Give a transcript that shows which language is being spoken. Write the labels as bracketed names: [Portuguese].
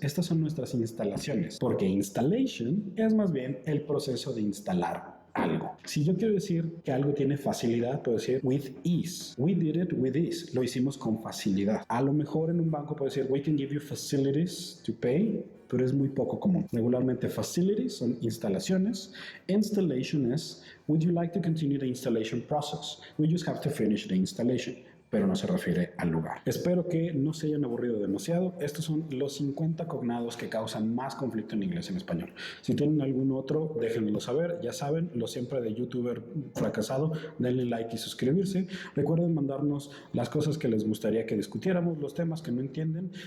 [Spanish] Estas son nuestras instalaciones, porque installation es más bien el proceso de instalar algo. Si yo quiero decir que algo tiene facilidad, puedo decir [English] with ease. We did it with ease. [Spanish] Lo hicimos con facilidad. A lo mejor en un banco puedo decir [English] we can give you facilities to pay, [Spanish] pero es muy poco común. Regularmente facilities son instalaciones. [English] Installation es would you like to continue the installation process? We just have to finish the installation, [Spanish] pero no se refiere al lugar. Espero que no se hayan aburrido demasiado. Estos son los 50 cognados que causan más conflicto en inglés y en español. Si tienen algún otro, déjenmelo saber. Ya saben, lo siempre de youtuber fracasado, denle like y suscribirse. Recuerden mandarnos las cosas que les gustaría que discutiéramos, los temas que no entienden.